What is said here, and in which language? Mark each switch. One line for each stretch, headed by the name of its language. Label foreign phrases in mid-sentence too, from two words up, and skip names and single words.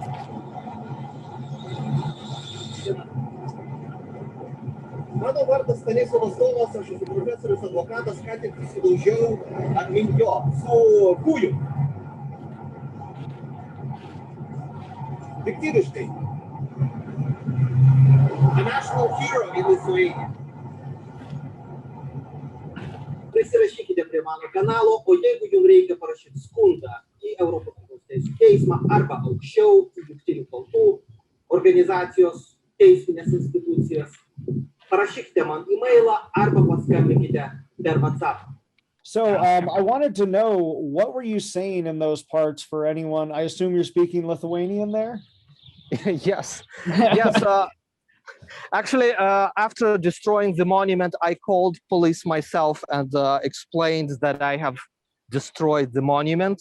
Lithuanian: Mano vardas Stanislovas Tomas, aš esu profesorius, advokatas, ką tik susidaužiau aplink jo su kūju. Piktybiškai.
English: A national hero in Lithuania.
Lithuanian: Prisirašykite prie mano kanalo, o jeigu jums reikia parašyti skundą į Europos Žmogaus teisių teismą arba aukščiau į Jungtinių tautų organizacijos teisminės institucijas, parašykite man e-mailą arba paskambinkite per WhatsApp.
English: So I wanted to know, what were you saying in those parts for anyone? I assume you're speaking Lithuanian there? Yes, yes. Actually, after destroying the monument, I called police myself and explained that I have destroyed the monument.